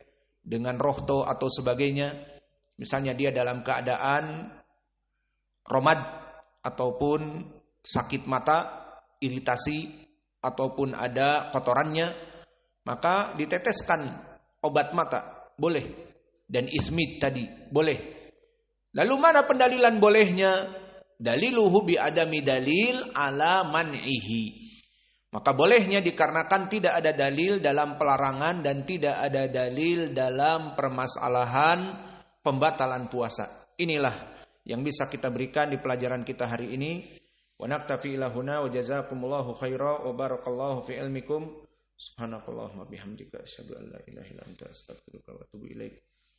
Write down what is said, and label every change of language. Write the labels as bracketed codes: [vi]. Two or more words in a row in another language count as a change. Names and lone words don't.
[id] Dengan rohto atau sebagainya. Misalnya dia dalam keadaan romad ataupun sakit mata, iritasi ataupun ada kotorannya, maka diteteskan obat mata, boleh. Dan ismid tadi, boleh. Lalu mana pendalilan bolehnya? [ar] دليله بعدم دليل على منعه. [id] Maka bolehnya dikarenakan tidak ada dalil dalam pelarangan dan tidak ada dalil dalam permasalahan pembatalan puasa. Inilah yang bisa kita berikan di pelajaran kita hari ini. [ar] ونكتفي إلى هنا وجزاكم الله خيرا وبارك الله في علمكم. سبحانك اللهم بحمدك أشهد أن لا إله إلا أنت أستغفرك وأتوب إليك.